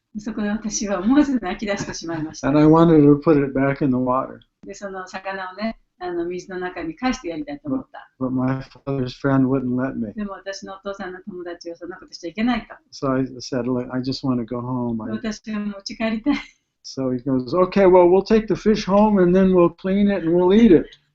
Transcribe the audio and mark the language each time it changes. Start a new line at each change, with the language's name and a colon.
Japanese: そこで私は思わず泣き出してしまいました。
English: And I wanted to put it back in the water.
Japanese: で、その魚をね、水の中に返してやりたいと思った。
English: But my father's friend wouldn't let me.
Japanese: でも私のお父さんの友達はそんなことしちゃいけないと。
English: So I said, look, I just want to go home.
Japanese: 私はもう家帰りたい。
English: So he goes, okay, well, we'll take the fish home and then we'll clean it and we'll eat it.